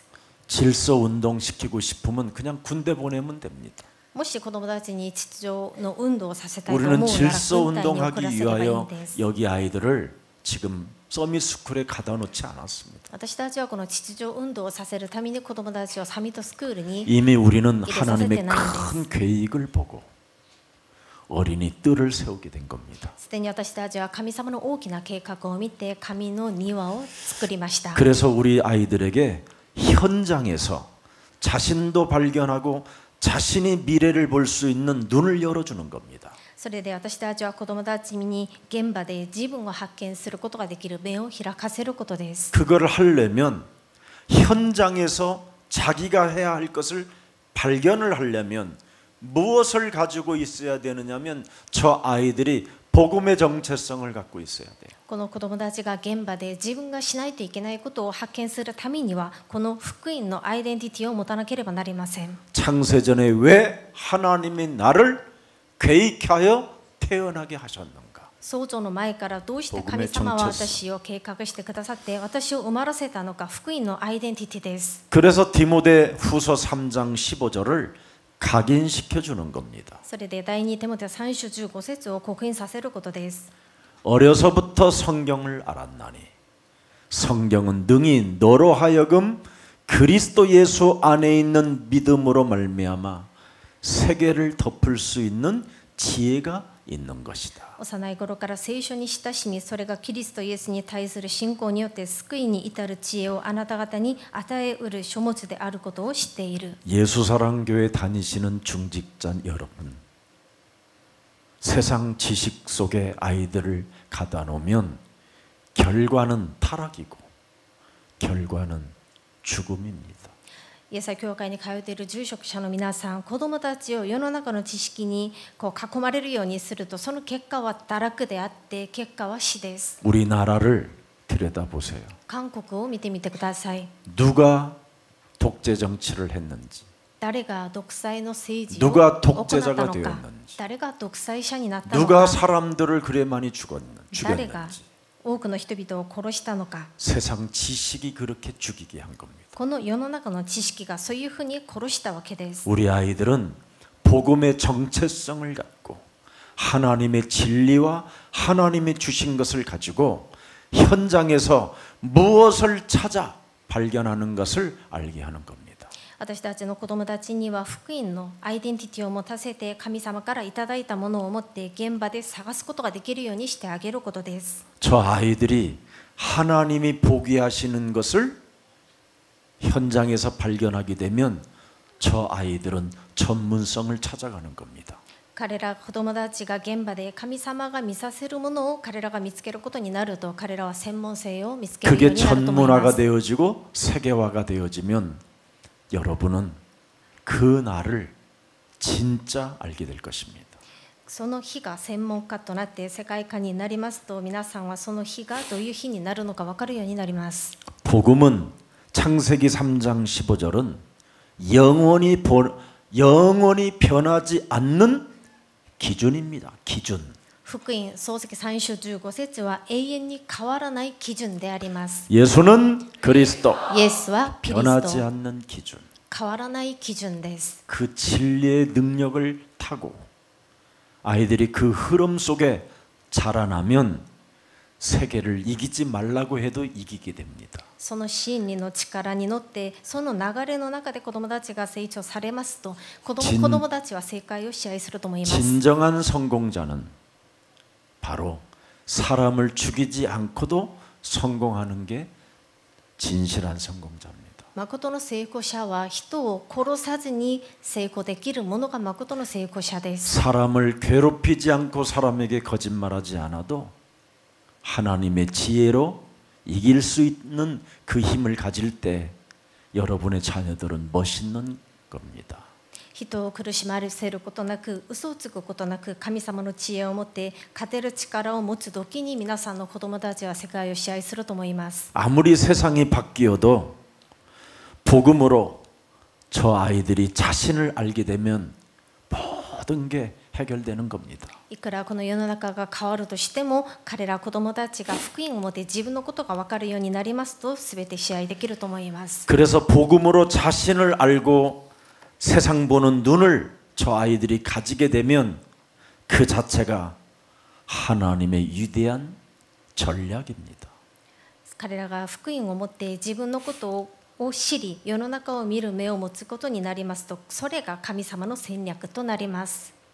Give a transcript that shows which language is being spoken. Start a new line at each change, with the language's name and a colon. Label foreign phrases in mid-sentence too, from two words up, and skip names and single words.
Korean: 질서 운동 시키고 싶으면 그냥 군대 보내면 됩니다.
Japanese: もし子どもたちに秩序の運動をさせたいと思う
Korean: 우리는
Japanese: なら
Korean: 질서
Japanese: 軍隊に送ら
Korean: 운동하기
Japanese: せればいいん
Korean: 위하여
Japanese: です。
Korean: 여기 아이들을 지금 서밋스쿨에 가다 놓지 않았습니다.
Japanese: 私たちはこの秩序運動をさせるために子どもたちをサミットスクールに
Korean: 이미 우리는 이래서 하나님의 선택해놨는데. 큰 계획을 보고 어린이 뜰을 세우게 된 겁니다.
Japanese: すでに私たちは神様の大きな計画を見て神の庭を作りました。
Korean: 그래서 우리 아이들에게 현장에서 자신도 발견하고 자신이 미래를 볼 수 있는 눈을 열어주는 겁니다.
Japanese: それで私たちは子どもたちに現場で自分を発見することができる目を開かせることです。
Korean: 그걸 하려면 현장에서 자기가 해야 할 것을 발견을 하려면 무엇을 가지고 있어야 되느냐면 저 아이들이 복음의 정체성을 갖고 있어야 돼요.
Japanese: この子どもたちが現場で自分がしないといけないことを発見するためにはこの福音のアイデンティティを持たなければなりません。
Korean: 창세전에 왜 하나님이 나를 계획하여 태어나게 하셨는가?
Japanese: 創造の前からどうして神様は私を計画してくださって私を生まらせたのか福音のアイデンティティです。
Korean: 그래서 디모데 후서 3장 15절을 각인시켜 주는 겁니다.
Japanese: それで第2テモテ3章15節を刻印させることです。
Korean: 어려서부터 성경을 알았나니 성경은 능히 너로 하여금 그리스도 예수 안에 있는 믿음으로 말미암아 세계를 덮을 수 있는 지혜가 있는 것이다.
Japanese: 幼い頃から聖書に親しみそれがキリストイエスに対する信仰によって救いに至る知恵をあなた方に与えうる書物であることを知っている。
Korean: 예수사랑교회 다니시는 중직자 여러분, 세상 지식 속에 아이들을 가다 놓으면 결과는 타락이고 결과는 죽음입니다.
Japanese: イエス教会に通っている住職者の皆さん、子どもたちを世の中の知識にこう囲まれるようにするとその結果は堕落であって結果は死です。
Korean: 우리나라를 들여다보세요.
Japanese: 韓国を見てみてください。
Korean: 누가 독재 정치를 했는지,
Japanese: 誰が独裁の政治を
Korean: 누가
Japanese: 行った
Korean: 독재자가
Japanese: のか
Korean: 되었는지,
Japanese: 誰が独裁者になったの
Korean: 누가
Japanese: か
Korean: 사람들을 그래 많이
Japanese: 誰が
Korean: 죽였는지,
Japanese: 多くの人々を殺したのか
Korean: 세상 지식이 그렇게 죽이게 한 겁니다.
Japanese: この世の中の知識がそういうふうに殺したわけです。
Korean: 우리 아이들은 복음의 정체성을 갖고 하나님의 진리와 하나님이 주신 것을 가지고 현장에서 무엇을 찾아 발견하는 것을 알게 하는 겁니다.
Japanese: 私たちの子どもたちには福音のアイデンティティを持たせて神様からいただいたものを持って現場で探すことができるようにしてあげることです。
Korean: 저 아이들이 하나님이 보게 하시는 것을 현장에서 발견하게 되면 저 아이들은 전문성을 찾아가는 겁니다.
Japanese: 彼ら子どもたちが現場で神様が見させるものを彼らが見つけることになると彼らは専門性を見つけるよう
Korean: 그게
Japanese: になると思いま
Korean: 전문화가
Japanese: す。
Korean: 되어지고 세계화가 되어지면 여러분은 그 날을 진짜 알게 될 것입니다.
Japanese: その日が専門家となって世界化になりますと、皆さんはその日がどういう日になるのか分かるようになります。
Korean: 복음은 창세기 3장 15절은 영원히 변하지 않는 기준입니다. 기준.
Japanese: 福音創世記3章15節は永遠に変わらない基準であります。
Korean: 예수는 그리스도.
Japanese: イエスはキリス
Korean: 변하지
Japanese: ト、
Korean: 않는 기준.
Japanese: 変わらない基準です。
Korean: 그 진리의 능력을 타고 아이들이 그 흐름 속에 자라나면 세계를 이기지 말라고 해도 이기게 됩니다.
Japanese: その真理の力に乗って、その流れの中で子どもたちが成長されますと、子どもたちは正解を支配すると思います。
Korean: 진정한 성공자는 바로 사람을 죽이지 않고도 성공하는 게 진실한 성공자입니다.
Japanese: 誠の成功者は人を殺さずに成功できるものが誠の成功者です。
Korean: 사람을 괴롭히지 않고 사람에게 거짓말하지 않아도 하나님의 지혜로 이길 수 있는 그 힘을 가질 때 여러분의 자녀들은 멋있는 겁니다.
Japanese: 人を苦しませることなく、嘘をつくことなく、神様の知恵を持って勝てる力を持つ時に、皆さんの子供たちは世界を支配すると思います。
Korean: 아무리 세상이 바뀌어도 복음으로 저 아이들이 자신을 알게 되면 모든 게 해결되는 겁니다.
Japanese: いくらこの世の中が変わるとしても、彼ら子供たちが福音を持って自分のことが分かるようになりますと、全て支配できると思います。
Korean: 그래서 복음으로 자신을 알고 세상 보는 눈을 저 아이들이 가지게 되면 그 자체가 하나님의 위대한 전략입니다.
Japanese: 彼らが福音を持って自分のことを知り、世の中を見る目を持つことになりますと、それが神様の戦略となります。